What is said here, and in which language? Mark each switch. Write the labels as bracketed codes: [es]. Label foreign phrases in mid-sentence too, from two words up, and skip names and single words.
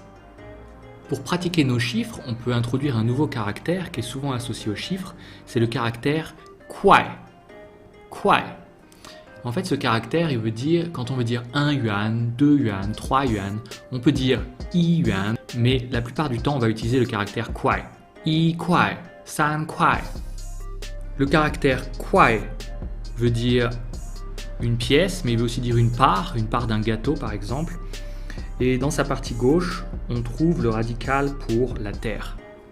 [fr] Pour pratiquer nos chiffres, on peut introduire un nouveau caractère qui est souvent associé aux chiffres, c'est le caractère kuai. Kuai. En fait, ce caractère, il veut dire, quand on veut dire 1 yuan, 2 yuan, 3 yuan, on peut dire [zh] 一元, [fr] mais la plupart du temps, on va utiliser le caractère kuai. [zh] 一块，三块. [fr] Le caractère kuai veut dire une pièce, mais il veut aussi dire une part d'un gâteau par exemple. Et dans sa partie gauche, on trouve le radical pour la terre.